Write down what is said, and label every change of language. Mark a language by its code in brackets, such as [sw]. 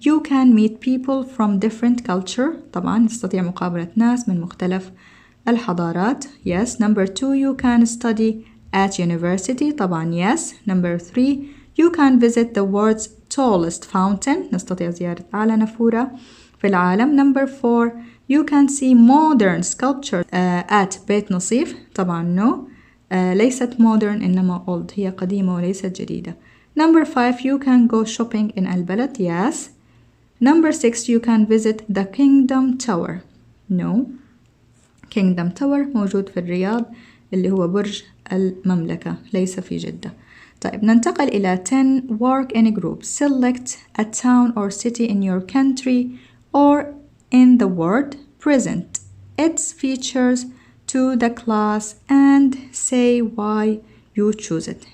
[en] You can meet people from different culture. [ar] طبعا نستطيع مقابلة ناس من مختلف الحضارات. [en] Yes. Number 2. You can study at university. [ar] طبعا [en] yes. Number 3. You can visit the world's tallest fountain. [ar] نستطيع زيارة أعلى نافورة في العالم. [en] Number 4. You can see modern sculpture at بيت نصيف. [ar] طبعا [en] no. [ar] ليست modern إنما old. هي قديمة وليست جديدة. [en] Number 5. You can go shopping in البلد. Yes. Number 6. You can visit the Kingdom Tower. No. [ar] Kingdom Tower موجود في الرياض اللي هو برج المملكة ليس في جدة. طيب ننتقل إلى 10. [en] Work in a group. Select a town or city in your country or in the world. Present its features to the class and say why you choose it.